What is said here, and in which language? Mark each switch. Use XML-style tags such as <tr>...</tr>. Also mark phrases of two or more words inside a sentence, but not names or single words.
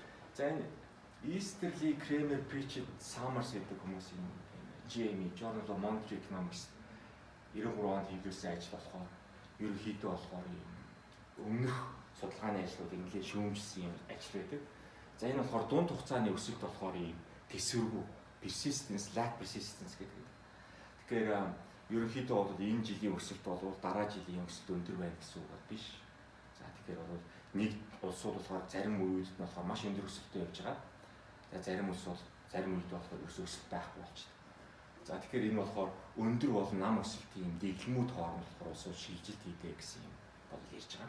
<mn>За энэ Easterly, Kramer, Pritchett, Summers гэдэг хүмүүсийн GME</mn> <en>Journal of Monetary Economics</en> <mn>93 онд хийлгүүлсэн ажил болохоор ерөнхийдөө болохоор өмнөх судалгааны ажлууд нэлээд шүүмжилсэн юм ажил байдаг. За энэ болохоор дунд хугацааны өсөлт болохоор тэсвэргүй</mn> <en>persistence, lack persistence</en> <mn>гэдэг. Тэгэхээр ерөнхийдөө бол энэ жилийн өсөлт бол дараа жилийн өсөлт өндөр байна гэсэн үг биш. За тэгэхээр бол нэг улсууд болохоор зарим үед нь болохоор маш өндөр өсөлттэй явж байгаа. За зарим улс бол зарим үед болохоор өсөлт байхгүй болчихсон. За тэгэхээр энэ болохоор өндөр бол нам өсөлтийн дэглэмүүд хооронд болохоор улсууд шилжилт хийдэг гэсэн юм бол ярьж байгаа.</mn>